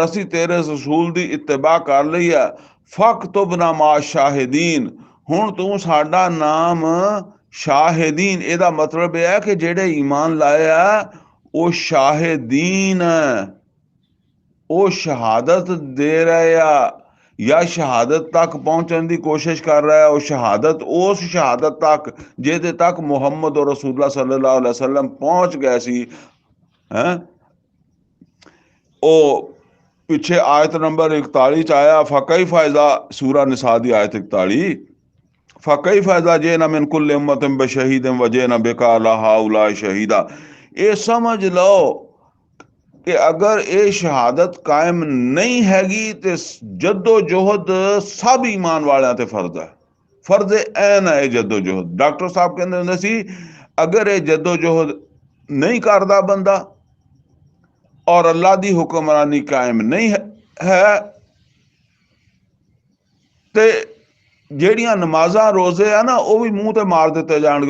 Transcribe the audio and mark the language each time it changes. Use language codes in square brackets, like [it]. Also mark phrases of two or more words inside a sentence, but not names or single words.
[pa] ਅਸੀਂ ਤੇਰੇ ਰਸੂਲ ਦੀ ਇਤਬਾ ਕਰ ਲਈ ਆ, [ar] فاكتبنا مع الشاهدين, [pa] ਹੁਣ ਤੂੰ ਸਾਡਾ ਨਾਮ ਸ਼ਾਹਿਦੀਨ, ਇਹਦਾ ਮਤਲਬ ਇਹ ਹੈ ਕਿ ਜਿਹੜੇ ਈਮਾਨ ਲਾਏ ਆ ਉਹ ਸ਼ਾਹਿਦੀਨ ਹੈ, ਉਹ ਸ਼ਹਾਦਤ ਦੇ ਰਹੇ ਆ ਜਾਂ ਸ਼ਹਾਦਤ ਤੱਕ ਪਹੁੰਚਣ ਦੀ ਕੋਸ਼ਿਸ਼ ਕਰ ਰਿਹਾ, ਉਹ ਸ਼ਹਾਦਤ ਉਸ ਸ਼ਹਾਦਤ ਤੱਕ ਜਿਹਦੇ ਤੱਕ ਮੁਹੰਮਦ [ar] رسول الله صلى الله عليه وسلم [pa] ਪਹੁੰਚ ਗਏ ਸੀ ਹੈ। ਉਹ ਪਿੱਛੇ ਆਇਤ ਨੰਬਰ 41 ਚ ਆਇਆ, [ar] فكيف إذا, [pa] ਸੂਰਾ ਨਿਸਾ ਦੀ ਆਇਤ 41, [ar] فكيف إذا جئنا من كل أمة بشهيد وجئنا بك على هؤلاء شهيدا. [pa] ਇਹ ਸਮਝ ਲਓ ਕਿ ਅਗਰ ਇਹ ਸ਼ਹਾਦਤ ਕਾਇਮ ਨਹੀਂ ਹੈਗੀ ਤੇ ਜਦੋਜਹਿਦ ਸਭ ਈਮਾਨ ਵਾਲਿਆਂ ਤੇ ਫਰਜ਼ ਹੈ, ਫਰਜ਼ ਐਨ ਹੈ ਇਹ ਜਦੋਜਹਿਦ। ਡਾਕਟਰ ਸਾਹਿਬ ਕਹਿੰਦੇ ਹੁੰਦੇ ਸੀ ਅਗਰ ਇਹ ਜਦੋਜਹਿਦ ਨਹੀਂ ਕਰਦਾ ਬੰਦਾ ਔਰ ਅੱਲਾ ਦੀ ਹੁਕਮਰਾਨੀ ਕਾਇਮ ਨਹੀਂ ਹੈ ਤੇ ਜਿਹੜੀਆਂ ਨਮਾਜ਼ਾਂ ਰੋਜ਼ੇ ਆ ਨਾ ਉਹ ਵੀ ਮੂੰਹ ਤੇ ਮਾਰ ਦਿੱਤੇ ਜਾਣਗੇ।